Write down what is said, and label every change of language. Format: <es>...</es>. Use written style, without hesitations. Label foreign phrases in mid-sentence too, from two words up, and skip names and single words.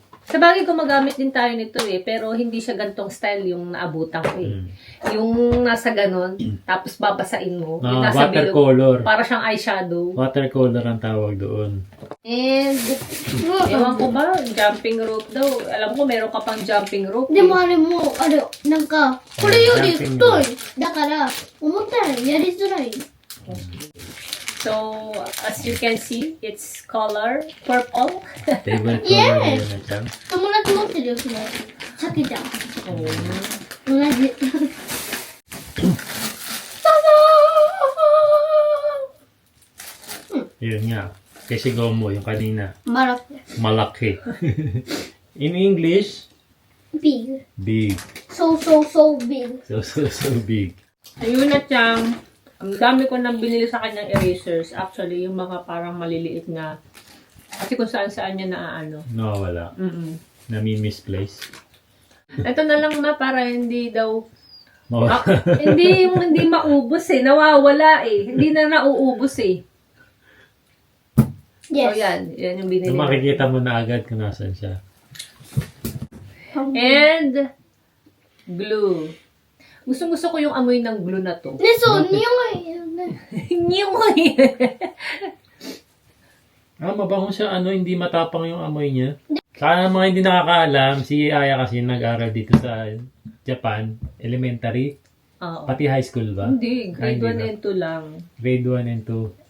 <tl>Sa bagay, gumagamit din tayo nito eh. Pero hindi siya gantong style yung naabutan ko eh. Yung nasa ganon, tapos babasain mo. Yung nasa bilog. Watercolor. Para siyang eyeshadow. Watercolor ang tawag doon. And, ewan ko ba,</tl> <en>jumping rope</en> <tl>daw. Alam ko, meron ka pang</tl> <en>jumping rope.</en> <ja>でもあれもう、あれ、なんか、これより太い。だから、思ったらやりづらい。</ja> <en>So, as you can see, it's color purple. Favorite color Yes!</en> <tl>ni Yuna Chang.</tl> <ja>友達持ってるよ、それ。さきちゃん。同じ。</ja> <tl>Yun nga. Kishigomo yung kanina. マラペ。 Malaki.</tl> <en>In English, big. big. So big. So big.</en> <tl>Ayun na siyang, ang dami ko nang binili sa kanyang erasers. Actually, yung mga parang maliliit na, kasi kung saan-saan niya naaano. Nawawala. Nami-misplace. Ito na lang na para hindi daw, Mawala. hindi maubos eh. Nawawala eh. Hindi na nauubos eh. Yes. So yan yung binili. So, makikita mo na agad kung nasan siya.</tl> <en>And, glue.</en> <tl>Gusto ko yung amoy ng glue na to.</tl> <ja>ね、そう、匂いよね。 Nyoy!</ja> <tl>Mabango siya. Hindi matapang yung amoy niya. Sa mga hindi nakakaalam, si Aya kasi nag-aral dito sa Japan, elementary, Oo. pati high school ba? Hindi, grade 1 Hindi ba? and 2 lang.</tl> <en>Grade 1 and 2.</en>